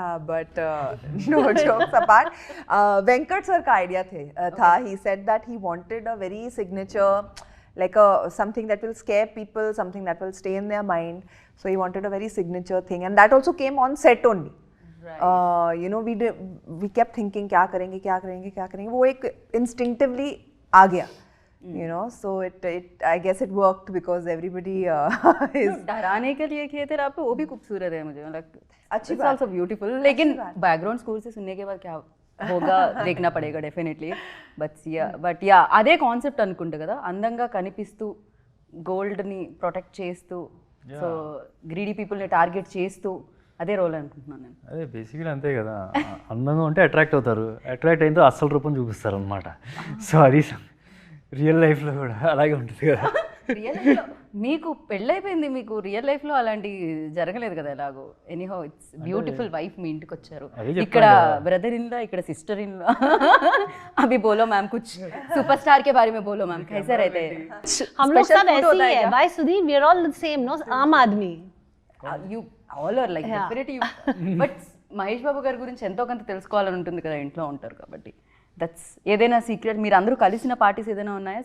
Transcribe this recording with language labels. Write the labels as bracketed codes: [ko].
[en] but no jokes apart, [hi] Venkat sir का idea था. [en] He said that he wanted a very signature, like something that will scare people, something that will stay in their mind. So he wanted a very signature thing, and that also came on set only. You know, we kept thinking [hi] क्या करेंगे. वो एक instinctively आ गया. [en] You know, so I guess it worked because everybody is. [hi] डराने के लिए किए थे आप, वो भी खूबसूरत है मुझे. मतलब अच्छी [en] it's [hi] बात. [en] Also beautiful. [hi] लेकिन बैकग्राउंड स्कोर से सुनने के बाद क्या होगा देखना పడేగా డెఫినెట్లీ. [te] బట్ యా అదే కాన్సెప్ట్ అనుకుంటా కదా, అందంగా కనిపిస్తూ గోల్డ్ని ప్రొటెక్ట్ చేస్తూ, సో గ్రీడీ పీపుల్ని టార్గెట్ చేస్తూ అదే రోల్ అనుకుంటున్నాను నేను. అదే బేసిక్గా అంతే కదా, అందంగా ఉంటే అట్రాక్ట్ అవుతారు, అట్రాక్ట్ అయిన అసలు రూపం చూపిస్తారు అనమాట. సో అది రియల్ లైఫ్లో కూడా అలాగే ఉంటుంది కదా. రియల్ లైఫ్లో మీకు పెళ్ళైపోయింది, మీకు రియల్ లైఫ్లో అలాంటి జరగలేదు కదా ఎలాగో. [en] anyhow it's beautiful wife [te] మీ ఇంటికి వచ్చారు. ఇక్కడ బ్రదర్ ఇన్ లా, ఇక్కడ సిస్టర్ ఇన్ లా. [hi] अभी बोलो मैम कुछ सुपरस्टार के बारे में बोलो मैम, कैसे रहते हैं? हम लोग सब ऐसे ही है. [en] Why Sudhir? We are all the same, no? [hi] आम आदमी. [en] You all are like definitely. [te] But Mahesh Babu గారి గురించి ఎంతో కొంత తెలుసుకోవాలని ఉంటుంది కదా, ఇంట్లో ఉంటారు కాబట్టి. దట్స్ ఏదైనా సీక్రెట్? మీరు అందరూ కలిసిన పార్టీస్ ఏదైనా ఉన్నాయా?